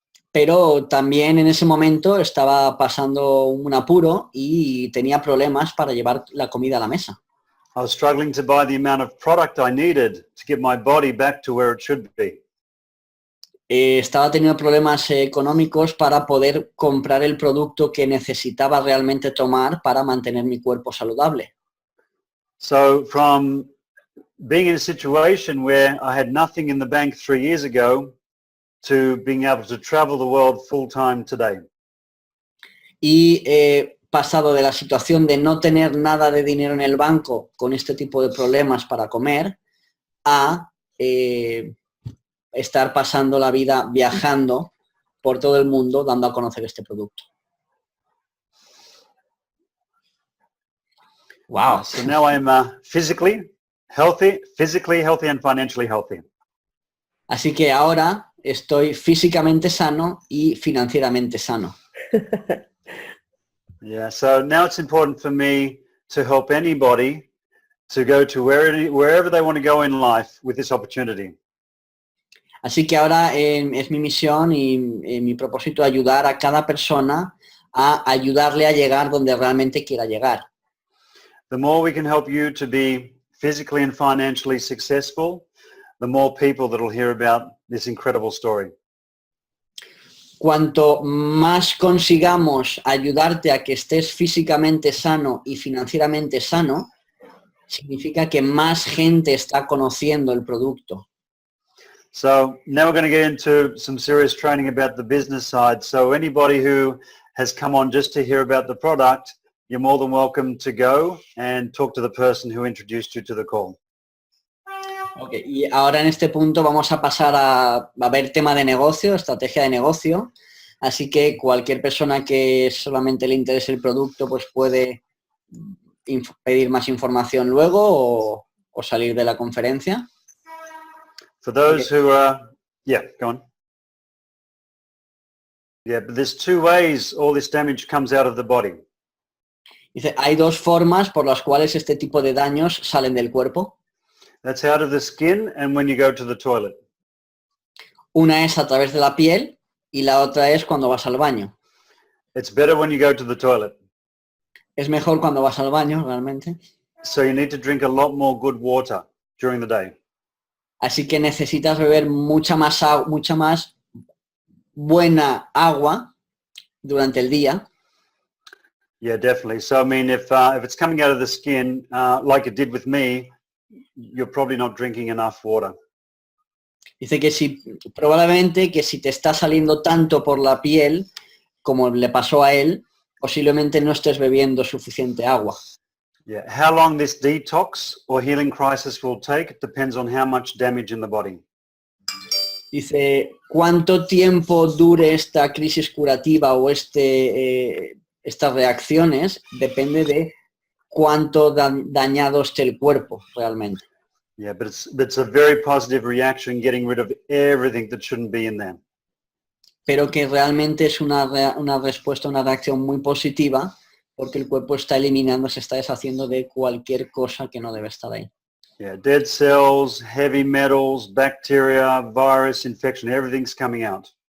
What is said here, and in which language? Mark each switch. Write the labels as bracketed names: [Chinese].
[Spanish] Pero también en ese momento estaba pasando un apuro y tenía problemas para llevar la comida a la mesa. [English] I was struggling to buy the amount of product I needed to get my body back to where it should be. [Spanish] Estaba teniendo problemas económicos para poder comprar el producto que necesitaba realmente tomar para mantener mi cuerpo saludable. [English] So from being in a situation where I had nothing in the bank 3 years ago to being able to travel the world full time today. [Spanish] Y he pasado de la situación de no tener nada de dinero en el banco con este tipo de problemas para comer a estar pasando la vida viajando por todo el mundo dando a conocer este producto. [English] Wow. So now I am physically healthy and financially healthy. [Spanish] Así que ahora estoy físicamente sano y financieramente sano. [English] Yeah, so now it's important for me to help anybody to go to wherever they want to go in life with this opportunity. [Spanish] Así que ahora es mi misión y mi propósito ayudar a cada persona a ayudarle a llegar donde realmente quiera llegar. [English] The more we can help you to be physically and financially successful, the more people that will hear about this incredible story. [Spanish] Cuanto más consigamos ayudarte a que estés físicamente sano y financieramente sano, significa que más gente está conociendo el producto. [English] So now we're going to get into some serious training about the business side. So anybody who has come on just to hear about the product, you're more than welcome to go and talk to the person who introduced you to the call. [Spanish] Okay, y ahora en este punto vamos a pasar a ver tema de negocio, estrategia de negocio. Así que cualquier persona que solamente le interese el producto, pues puede pedir más información luego o salir de la conferencia. [English] For those who are, yeah, go on. Yeah, but there's two ways all this damage comes out of the body. [Spanish] Dice, hay dos formas por las cuales este tipo de daños salen del cuerpo. [English] That's out of the skin and when you go to the toilet. [Spanish] Una es a través de la piel y la otra es cuando vas al baño. [English] It's better when you go to the toilet. [Spanish] Es mejor cuando vas al baño, realmente. [English] So you need to drink a lot more good water during the day. [Spanish] Así que necesitas beber mucha más buena agua durante el día. [English] Yeah, definitely. So I mean, if it's coming out of the skin, like it did with me, you're probably not drinking enough water. [Spanish] Dice que probablemente si te está saliendo tanto por la piel, como le pasó a él, posiblemente no estés bebiendo suficiente agua. [English] Yeah. How long this detox or healing crisis will take depends on how much damage in the body. [Spanish] Dice, ¿cuánto tiempo dure esta crisis curativa o estas reacciones? Depende de cuánto dañado esté el cuerpo realmente. [English] Yeah, but it's a very positive reaction, getting rid of everything that shouldn't be in there. [Spanish] Pero que realmente es una respuesta, una reacción muy positiva, porque el cuerpo está eliminando, se está deshaciendo de cualquier cosa que no debe estar ahí. [English] Yeah, dead cells, heavy metals, bacteria, virus, infection, everything's coming out.